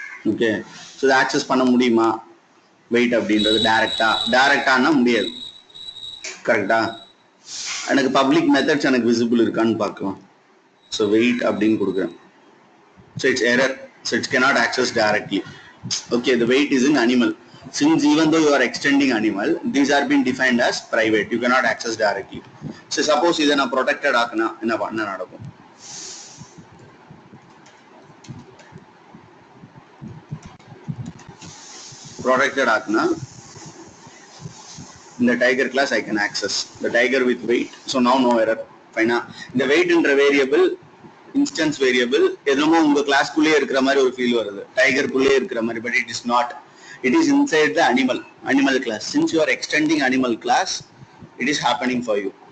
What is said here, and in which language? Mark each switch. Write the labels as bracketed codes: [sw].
[ta] Okay, so இதை access பண்ண முடியுமா வெயிட் அப்படின்றது டேரெக்டானா முடியாது. கரெக்டா? எனக்கு பப்ளிக் மெத்தட்ஸ் எனக்கு விசிபிள் இருக்கான்னு பார்க்கலாம். ஸோ வெயிட் அப்படின்னு கொடுக்குறேன். [en] So it's error, so it's cannot access directly. Okay, the weight is in animal. Since even though you are extending animal, these are being defined as private. You cannot access directly. So suppose [ta] இதை நான் protected ஆக்குனா என்ன நடக்கும்? [en] Protected ஆக்குனா in the tiger class I can access the tiger with weight. So now no error. Fine. The weight என்ற variable [ta] instance variable எதுமோ உங்க கிளாஸ்க்குள்ளே இருக்கிற மாதிரி ஒரு feel வருது, டைகருக்குள்ளே இருக்கிற மாதிரி. [en] But it is not, it is inside the animal class. Since you are extending animal class, it is happening for you.